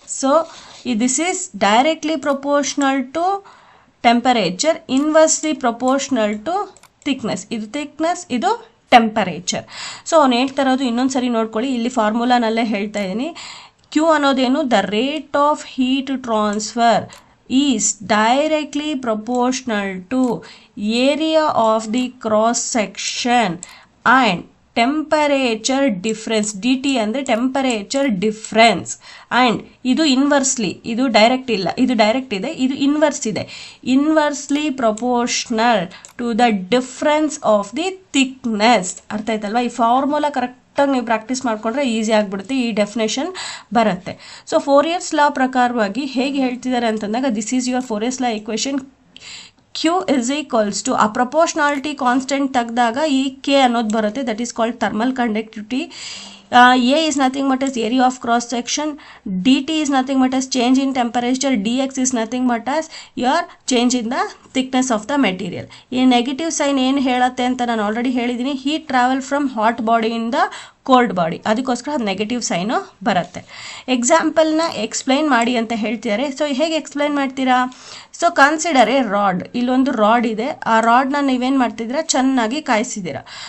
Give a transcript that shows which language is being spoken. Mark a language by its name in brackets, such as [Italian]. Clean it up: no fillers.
[English] So this is directly proportional to temperature, inversely proportional to thickness. [Kannada] ಇದು thickness, ಇದು temperature. So ಅವ್ನು ಹೇಳ್ತಾ ಇರೋದು ಇನ್ನೊಂದು ಸರಿ ನೋಡ್ಕೊಳ್ಳಿ, ಇಲ್ಲಿ ಫಾರ್ಮುಲಾನಲ್ಲೇ ಹೇಳ್ತಾ ಇದ್ದೀನಿ. [English] Q ಅನ್ನೋದೇನು, the rate of heat transfer is directly proportional to area of the cross section and temperature difference. [Kannada] D T ಅಂದರೆ ಟೆಂಪರೇಚರ್ ಡಿಫ್ರೆನ್ಸ್. ಆ್ಯಂಡ್ ಇದು ಇನ್ವರ್ಸ್ಲಿ, ಇದು ಡೈರೆಕ್ಟ್ ಇಲ್ಲ, ಇದು ಡೈರೆಕ್ಟ್ ಇದೆ, ಇದು ಇನ್ವರ್ಸ್ ಇದೆ. [English] Inversely proportional to the difference of the thickness. [Kannada] ಅರ್ಥ ಆಯ್ತಲ್ವಾ? ಈ ಫಾರ್ಮುಲಾ ಕರೆಕ್ಟಾಗಿ ನೀವು ಪ್ರಾಕ್ಟೀಸ್ ಮಾಡಿಕೊಂಡ್ರೆ ಈಸಿ ಆಗಿಬಿಡುತ್ತೆ, ಈ ಡೆಫಿನೇಷನ್ ಬರುತ್ತೆ. ಸೊ ಫೋರಿಯರ್ಸ್ ಲಾ ಪ್ರಕಾರವಾಗಿ ಹೇಗೆ ಹೇಳ್ತಿದ್ದಾರೆ ಅಂತಂದಾಗ, [English] This is your Fourier's law equation. Q is equals to [Kannada] ಆ ಪ್ರಪೋರ್ಷನಾಲಿಟಿ ಕಾನ್ಸ್ಟೆಂಟ್ ತೆಗೆದಾಗ ಈ K ಅನ್ನೋದು ಬರುತ್ತೆ, [English] That is called thermal conductivity. A is nothing but as area of cross section, dt is nothing but as change in temperature, dx is nothing but as your change in the thickness of the material. [Kannada] ಈ negative sign ಏನು ಹೇಳುತ್ತೆ ಅಂತ ನಾನು already ಹೇಳಿದ್ದೀನಿ, [English] heat travel from hot [Kannada] ಬಾಡಿಯಿಂದ cold body, ಅದಕ್ಕೋಸ್ಕರ negative sign ಬರುತ್ತೆ. ಎಕ್ಸಾಂಪಲ್ನ explain ಮಾಡಿ ಅಂತ ಹೇಳ್ತಿದ್ದಾರೆ. ಸೊ ಹೇಗೆ ಎಕ್ಸ್ಪ್ಲೈನ್ ಮಾಡ್ತೀರಾ? [English] So consider a rod. [Kannada] ಇಲ್ಲೊಂದು ರಾಡ್ ಇದೆ, ಆ ರಾಡ್ನ ನೀವೇನು ಮಾಡ್ತಿದ್ದೀರಾ, ಚೆನ್ನಾಗಿ ಕಾಯಿಸಿದ್ದೀರಾ.